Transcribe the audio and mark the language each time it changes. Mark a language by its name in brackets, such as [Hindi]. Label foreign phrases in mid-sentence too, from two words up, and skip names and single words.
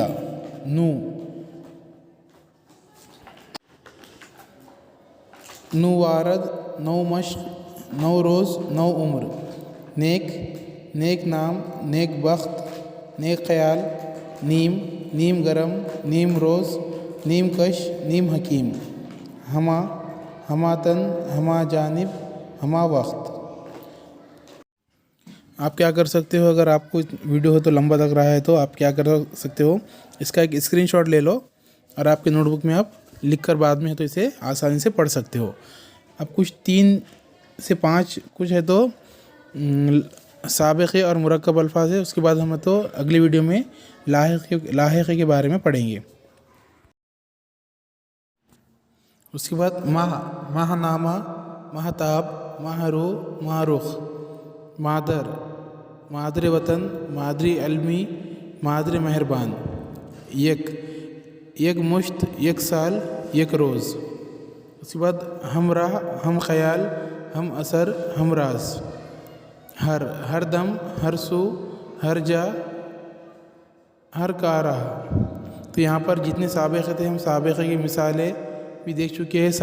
[Urdu] نو، نو وارد، نو مشق، نو روز، نو عمر. نیک، نیک نام، نیک بخت، نیک خیال. نیم، نیم گرم، نیم روز، نیم کش، نیم حکیم. ہما، ہما تن، ہما جانب، ہما وقت. آپ کیا کر سکتے ہو، اگر آپ کو ویڈیو ہو تو لمبا لگ رہا ہے تو آپ کیا کر سکتے ہو، اس کا ایک اسکرین شاٹ لے لو اور آپ کے نوٹ بک میں آپ لکھ کر بعد میں ہے تو اسے آسانی سے پڑھ سکتے ہو. اب کچھ 3 سے 5 کچھ ہے تو سابقے اور مرکب الفاظ ہے. اس کے بعد ہم تو اگلی ویڈیو میں لاحقے کے بارے میں پڑھیں گے. اس کے بعد ماہ، ماہ نامہ، ماہتاب، ماہرو، ماہرخ. مادر، مادر وطن، مادری علمی، مادر مہربان. یک، یک مشت، یک سال، یک روز. اس کے بعد ہمراہ، ہم خیال، ہم اثر، ہم راز. ہر، ہر دم، ہر سو، ہر جا، ہر کارہ. تو یہاں پر جتنے سابقے تھے ہم سابقے کی مثالیں بھی دیکھ چکے ہیں.